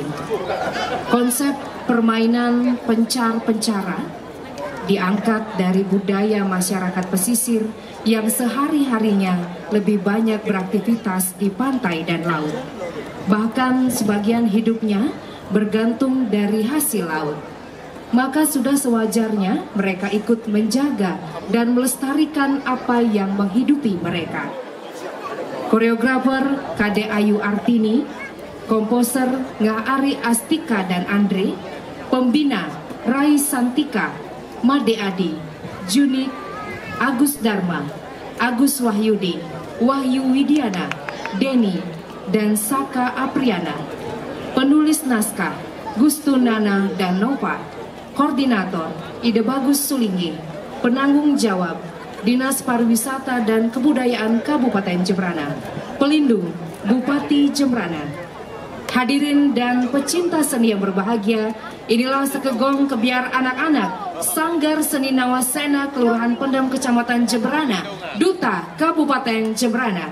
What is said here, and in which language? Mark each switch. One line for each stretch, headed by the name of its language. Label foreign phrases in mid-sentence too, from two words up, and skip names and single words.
Indonesian: Konsep permainan pencar-pencara diangkat dari budaya masyarakat pesisir yang sehari-harinya lebih banyak beraktivitas di pantai dan laut. Bahkan sebagian hidupnya bergantung dari hasil laut. Maka sudah sewajarnya mereka ikut menjaga dan melestarikan apa yang menghidupi mereka. Koreografer Kade Ayu Artini, komposer Ngah Ari Astika dan Andre, pembina Rai Santika, Made Adi, Junik, Agus Dharma, Agus Wahyudi, Wahyu Widiana, Denny, dan Saka Apriana. Penulis naskah Gustu Nana dan Nova. Koordinator Ide Bagus Sulinggi. Penanggung jawab Dinas Pariwisata dan Kebudayaan Kabupaten Jembrana. Pelindung Bupati Jembrana. Hadirin dan pecinta seni yang berbahagia, inilah sekegong kebiar anak-anak Sanggar Seni Nawasena Kelurahan Pendem Kecamatan Jembrana, Duta Kabupaten Jembrana.